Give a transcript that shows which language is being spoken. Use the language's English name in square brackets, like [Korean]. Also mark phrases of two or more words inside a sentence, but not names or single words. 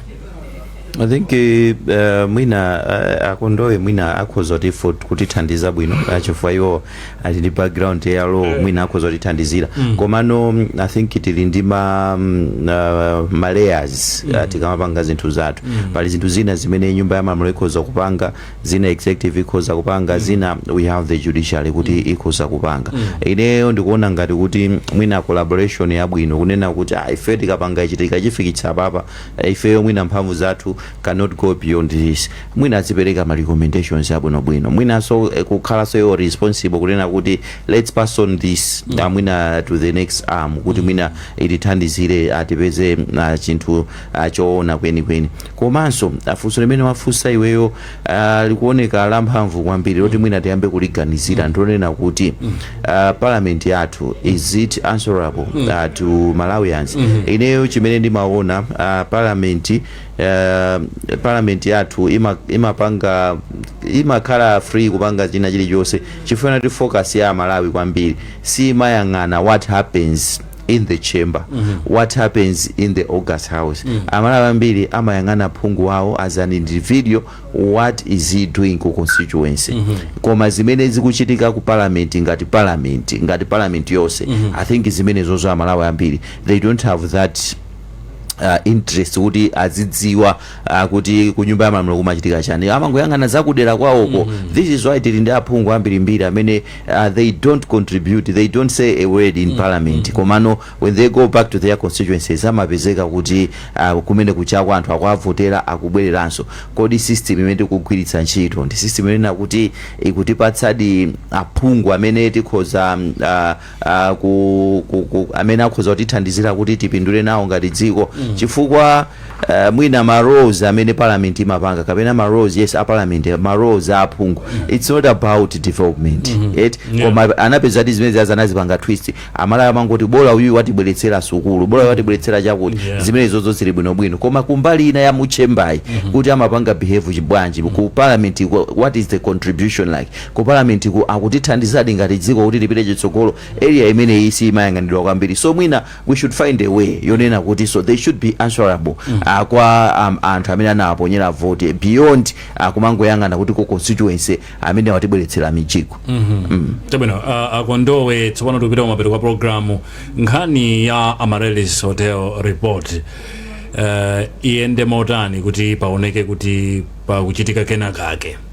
[English] I think [Nyanja] mwina Akondowe mwina akhoza kutithandiza bwino chifukwa iwo ali ndi background ya law mwina akhoza kutithandizira komano [English] I think [Nyanja] tili ndi ma layers tikamapanga zinthu zathu pali zinthu zina zimene nyumba ya malamulo ikhoza kupanga zina executive ikhoza kupanga zina [English] we have the judiciary [Nyanja] kuti ikhoza kupanga ineyo ndikuona ngati kuti mwina collaboration ya bwino kunena kuti ife tikapanga ichi tikachifikitsa papa ifeyo mwina mphamvu zathu [English] cannot go beyond [Nyanja] this mwina azipereka ma recommendations abwinobwino mwina so kukhala so responsible kunena kuti [English] let's pass on this [Nyanja] mwina [English] to the next arm [Nyanja] kuti mwina itithandizire atipeze chinthu choona kwenikweni komanso afunso limene wafunsa iweyo likuoneka la mphamvu kwambiri loti mwina tiyambe kuliganizira ndionena kuti parliament yathu [English] is it answerable to Malawians [Nyanja] ineyo chimene ndimaona parliament yathu imapanga imakhala free kupanga china chilichonse chifuna ti focus ya Malawi kwambiri si mayang'ana [English] what happens in the chamber what happens in the August House [Nyanja] Amalawi ambiri amayang'ana phungu wawo [English] as an individual what is he doing [Nyanja] ku constituency koma zimene zikuchitika ku parliament ngati parliament yonse [English] I think [Nyanja] zimene zozo Amalawi ambiri [English] they don't have that interest [Nyanja] kuti azidziwa kuti ku nyumba ya malamulo kumachitika chani, amangoyang'ana zakudera kwawoko. [English] This is why [Nyanja] tili ndi aphungu ambirimbiri amene [English] they don't contribute, they don't say a word in parliament, komano when they go back to their constituencies [Nyanja] amapezeka kuti kumene kuchako anthu akuavotera akubwereranso. Kodi system imene tikugwiritsa ntchito ndi system imene kuti ikutipatsadi aphungu amene tikhoza amene akhoza kutithandizira kuti tipindule nawo ngati dziko, chifukwa mwina ma roles amene parliament imapanga kapena ma roles yes a parliament ma roles a aphungu, [English] it's not about development [Nyanja] koma anapeza kuti zimene zanazipanga twist amala amangoti bola uyu watibweretsera sukulu, bola watibweretsera chakuti zimene zozo zili bwinobwino, koma kumbali ina ya muchembai kuti amapanga behave chibwanji ku parliament, [English] what is the contribution like [Nyanja] ku parliament ku akutithandizadi ngati dziko kuti lipite chitsogolo area imene isi imayang'anidwa kwambiri. So mwina [English] we should find a way [Nyanja] yonena kuti [English] so they should be answerable [Nyanja] kwa anthu amene anawaponyera vote beyond kumangoyang'ana kuti ku constituency amene watibweretsera michiko. Tabwino akondowe tsopano tupita kumapeto kwa programu nkhani ya Amaryllis Hotel report iyende motani kuti paoneke kuti pakuchitika kena kake.